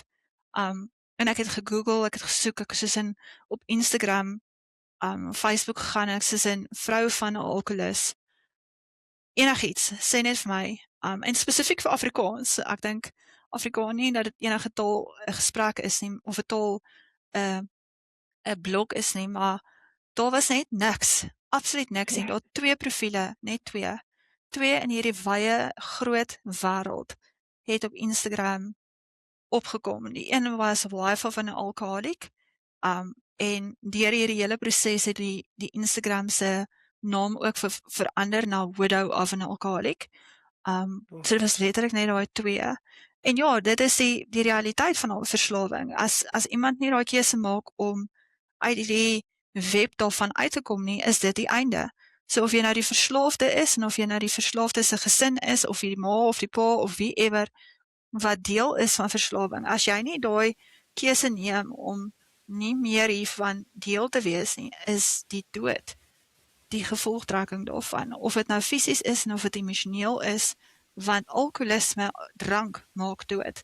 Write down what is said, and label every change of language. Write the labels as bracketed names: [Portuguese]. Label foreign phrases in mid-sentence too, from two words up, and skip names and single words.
[Afrikaans] En ek het gegoogel, ek het gesoek, ek soos in op Instagram, Facebook gegaan, ek soos in vrou van 'n alkoholist, enigiets, sê net vir my, en spesifiek vir Afrikaans, ek dink Afrikaans nie dat dit enige taal 'n gesprek is nie, of 'n taal 'n 'n blok is nie, maar daar was net niks, absoluut niks nie. Ja. Daar 2 profiele, net 2. 2 in hierdie wye groot wêreld het op Instagram opgekom. Die een was Life of an Alcoholic, en deur hierdie hele proses het die Instagram se naam ook verander na Widow of an Alcoholic. So dit was letterlik net daai 2. En ja, dit is die realiteit van al verslawing. As iemand nie daai keuse maak om uit die web daarvan uit te kom nie, is dit die einde. So of jy nou die verslaafde is, en of jy nou die verslaafde se gesin is, of jy die ma of die pa of wie ever wat deel is van verslawing, as jy nie daai keuse neem om nie meer hiervan deel te wees nie, is die dood die gevolgtrekking daarvan, of dit nou fisies is en of dit emosioneel is, want alkoholisme, drank, maak dood.